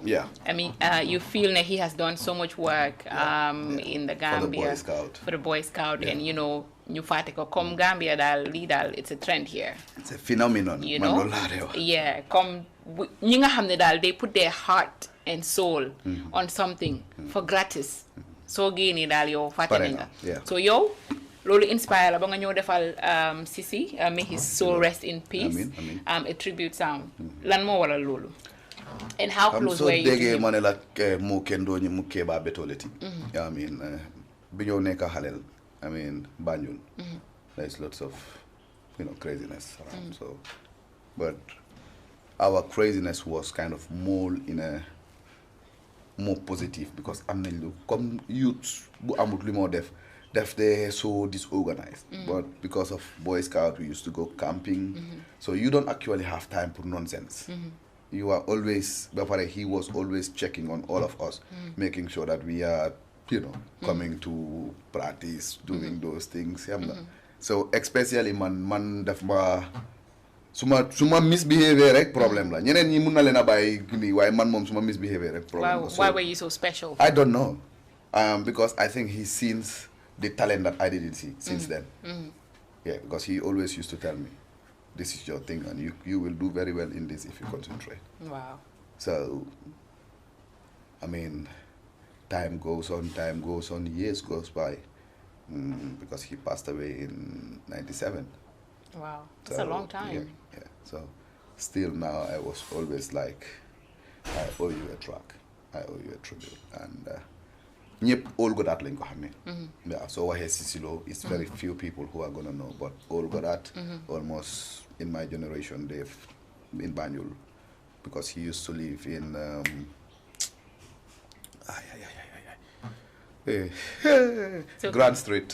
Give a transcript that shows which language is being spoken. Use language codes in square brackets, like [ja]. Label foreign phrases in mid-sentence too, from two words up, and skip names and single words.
[en] Yeah. I mean, you feel that he has done so much work in the Gambia for the Boy Scout, and you know, [wo] ñu faté ko comme Gambia dal [en] it's a trend here. It's a phenomenon. You know, yeah, come [wo] ñi nga xamné dal [en] they put their heart and soul on something for gratis. [wo] So génné dal yow faté nga. So yow lolu inspire la ba nga ñëw defal Sisi, [en] may his soul rest in peace. A tribute song. [wo] Lan mo waral lolu? [en] And how close were you to him? [wo] Mané la mo kendo ñi mu Kebba betoleti. [en] I mean, [wo] bi ñëw nekk xalel. [en] I mean, Banjul. There's lots of, you know, craziness around. So, but our craziness was kind of more in a more positive because I'm come youth [wo] bu amut li mo def [en] they so disorganized. But because of Boy Scout, we used to go camping. So you don't actually have time for nonsense. You are always, he was always checking on all of us, making sure that we are, you know, coming to practice, doing those things. [wo] So especially man def ma suma misbehavior rek problem la. Ñeneen ñi mën na leena bay ni way man mom suma misbehavior rek problem la. [en] Why were you so special? I don't know. Because I think he sees the talent that I didn't see since then. Yeah, because he always used to tell me, this is your thing and you will do very well in this if you concentrate. Wow. So, I mean, time goes on, years goes by. Because he passed away in 97. Wow, that's a long time. Yeah. So, still now I was always like, I owe you a track, I owe you a tribute. And ñëpp all got that lañ ko xamé. Yeah, so waxé Sisilo, it's very few people who are gonna know, but all got that almost in my generation they've in Banjul because he used to live in Grand Street.